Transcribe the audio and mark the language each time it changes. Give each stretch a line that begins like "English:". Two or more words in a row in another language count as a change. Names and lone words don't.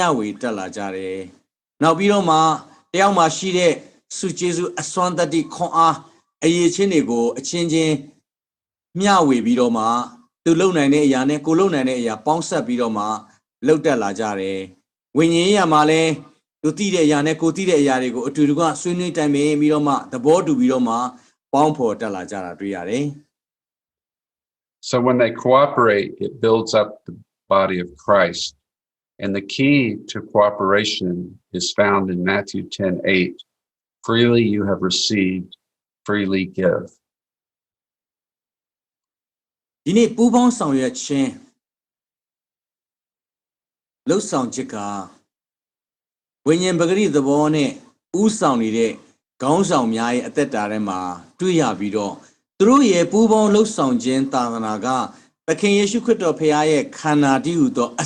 Burmese: ဝေတက်လာကြတယ်နောက်ပြီးတော့မှတယောက်မှရှိတဲ့စုကျေးဇူးအစွမ်းတတ္တိခွန်အားအရေးချင်းတွေကိုအချင်းချင်းမျှဝေပြီးတော့မှသူလုံနိုင်တဲ့အရာနဲ့ကိုလုံနိုင်တဲ့အရာပေါင်းဆက်ပြီးတော့မှလှုပ်တက်လာကြတယ်ဝိညာဉ်ရေးရမှာလည်းသူတည်တဲ့အရာနဲ့ကိုတည်တဲ့အရာတွေကိုအတူတူကဆွေးနွေးတိုင်ပင်ပြီးတော့မှသဘောတူပြီးတော့မှပေါင်းဖော်တက်လာကြတာတွေ့ရတယ်
English: So when they cooperate, it builds up the body of Christ. And the key to cooperation is found in Matthew 10:8. Freely you have received, freely give.
Burmese: ဒီနေ့ပူးပေါင်းဆောင်ရွက်ခြင်းလှုပ်ဆောင်ချက်ကဝိညာဉ်ပဂရိသဘောနဲ့ဥဆောင်နေတဲ့ခေါင်းဆောင်များရဲ့အသက်တာထဲမှာတွေ့ရ ပြီးတော့သူတို့ရဲ့ပူးပေါင်းလှုပ်ဆောင်ခြင်းသာသနာကသခင်ယေရှုခရစ်တော်ဖခင်ရဲ့ခန္ဓာတည်းဟူသောအ